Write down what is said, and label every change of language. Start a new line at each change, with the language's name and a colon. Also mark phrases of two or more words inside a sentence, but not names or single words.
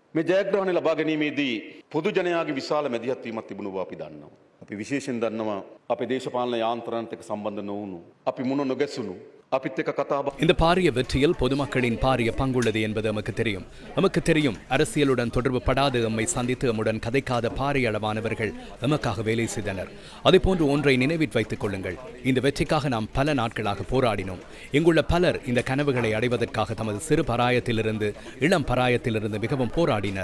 Sinhala: මේ ජයග්‍රහණය ලබා ගැනීමේදී පොදු ජනයාගේ විශාල මැදිහත් වීමක් තිබුණු බව අපි දන්නවා. අපි විශේෂයෙන් දන්නවා අපේ දේශපාලන යාන්ත්‍රණත් එක්ක සම්බන්ධ නොවුණු, අපි මුණ නොගැසුණු, අපිත් එක්ක කතා බහ
Tamil: இந்த பாரிய வெற்றியில் பொதுமக்களின் பாரிய பங்குள்ளது என்பது நமக்கு தெரியும் அரசியலுடன் தொடர்பு படாது எம்மை சந்தித்து எம்முடன் கதைக்காத பாரிய அளவானவர்கள் எமக்காக வேலை செய்தனர். அதேபோன்று ஒன்றை நினைவில் வைத்துக் கொள்ளுங்கள். இந்த வெற்றிக்காக நாம் பல நாட்களாக போராடினோம். இங்குள்ள பலர் இந்த கனவுகளை அடைவதற்காக தமது சிறு பராயத்திலிருந்து இளம் பராயத்திலிருந்து மிகவும் போராடினர்.